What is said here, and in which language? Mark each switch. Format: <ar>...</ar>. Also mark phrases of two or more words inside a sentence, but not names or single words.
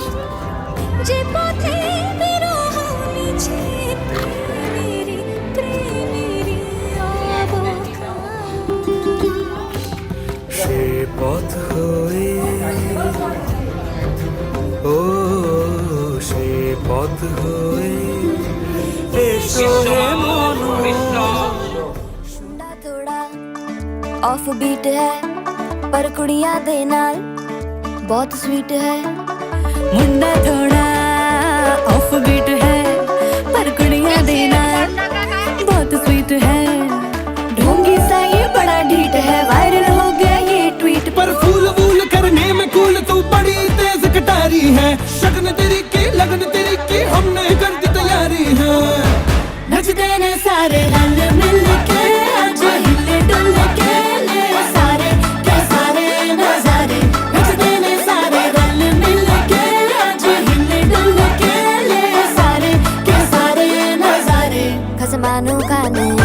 <bn>যে পথে বিরহ নিচে প্রেমেরই অবকাশ। সে পথ হয়ে ও সে পথ হয়ে এসো হে মন</bn> <pa>ਮੁੰਡਾ ਥੋੜਾ</pa> <en>off beat</en> <pa>ਹੈ ਪਰ ਕੁੜੀਆਂ ਦੇ ਨਾਲ ਬਹੁਤ ਸਵੀਟ ਹੈ ਮੁੰਡਾ ਥੋੜਾ</pa> <en>off beat</en> <pa>ਹੈ ਪਰ ਕੁੜੀਆਂ ਦੇ ਨਾਲ बहुत स्वीट है</pa> <hi>ढोंगी सा ये बड़ा ढीठ है वायरल हो गया ये ट्वीट पर फूल वूल करने में कूल तू बड़ी तेज कटारी है शगन तेरी की लगन तेरी की हमने कर दी तैयारी है</hi> <pa>ਨਚਦੇ ਨੇ ਸਾਰੇ ਰਲ ਮਿਲ ਕੇ ਅੱਜ ਹਿੱਲੇ ਡੁੱਲ ਕੇ ਲੈ ਸਾਰੇ ਕੇ ਸਾਰੇ ਨਜ਼ਾਰੇ ਨਚਦੇ ਨੇ ਸਾਰੇ ਰਲ ਮਿਲ ਕੇ ਅੱਜ ਹਿੱਲੇ ਡੁੱਲ ਕੇ ਲੈ ਸਾਰੇ ਕੇ ਸਾਰੇ ਨਜ਼ਾਰੇ ਖਸਮਾਂ ਨੂੰ ਖਾਣੇ</pa>